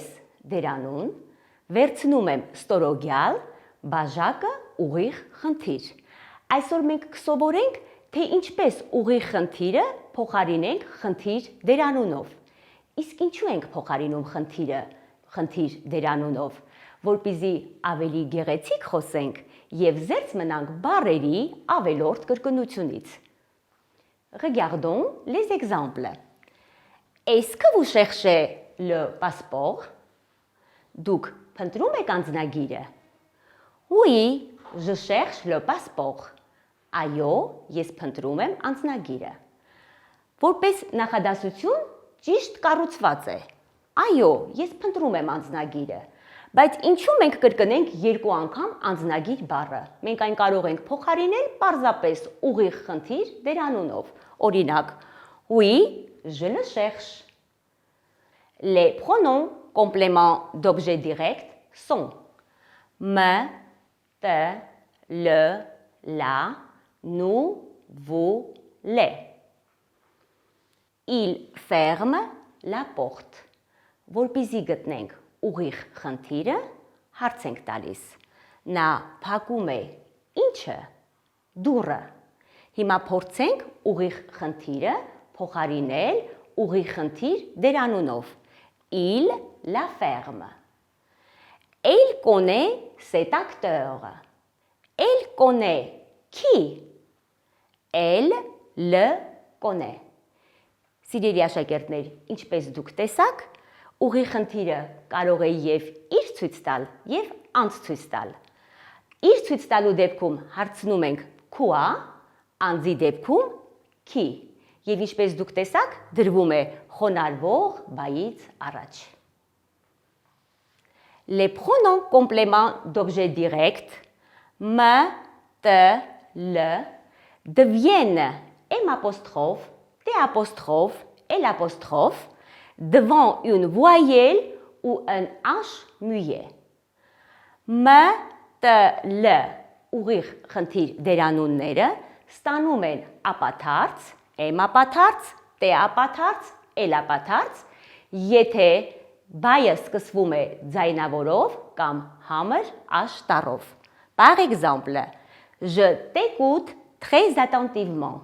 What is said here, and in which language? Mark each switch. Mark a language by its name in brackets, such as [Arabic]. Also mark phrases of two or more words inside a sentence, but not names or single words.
[Armenian] դերանուն, վերցնում եմ ստորոգյալ, բաժակը ուղիղ խնդիր։ Այսօր մենք կսովորենք, թե ինչպես ուղիղ խնդիրը փոխարինենք խնդիր դերանունով։ Իսկ ինչու ենք փոխարինում խնդիր դերանունով, որպեսզի ավելի գեղեցիկ խոսենք և զերծ մնանք բառերի ավելորդ կրկնությունից։ [French] Regardons les exemples. Est-ce que vous cherchez le passeport? [Armenian] Դուք փնտրում եք անձնագիրը? [French] Oui, je cherche le passeport. [Armenian] Այո, ես փնտրում եմ անձնագիրը։ Որպես նախադասություն ճիշտ կառուցված է։ Այո, ես փնտրում եմ անձնագիրը, բայց ինչու մենք կրկնենք երկու անգամ անձնագիր բառը։ Մենք այն կարող ենք փոխարինել պարզապես ուղիղ խնդիր դերանունով։ Օրինակ, [French] oui, je le cherche. Les pronoms compléments d'objet direct sont me, te, le, la, nous, vous, les. Il ferme la porte. [Armenian] Որպեսզի գտնենք ուղիղ խնդիրը, հարց ենք տալիս։ Նա փակում է ինչը, դուռը։ Հիմա փորձենք ուղիղ խնդիրը փոխարինել ուղիղ խնդիր դերանունով։ [French] Il la ferme. Elle connaît cet acteur. Elle connaît qui? Elle le connaît. [Armenian] Սիրելի աշակերտներ, ինչպես դուք տեսաք, ուղիղ խնդիրը կարող է և իր ցույց տալ, և անձ ցույց տալ։ Իր ցույց տալու դեպքում հարցնում ենք quoi, անձի դեպքում qui, և ինչպես դուք տեսաք, դրվում է խոնարհվող բայից առաջ։ [French] Les pronoms compléments d'objet direct me, te, le deviennent M', T', L', devant une voyelle ou un H muet. Me, te, le [Armenian] ուղիղ խնդիր դերանունները ստանում են ապաթարց, [French] M', T', L', [Armenian] եթե բայը սկսվում է ձայնավորով կամ համր H տառով։ [French] Par exemple, je t'écoute très attentivement.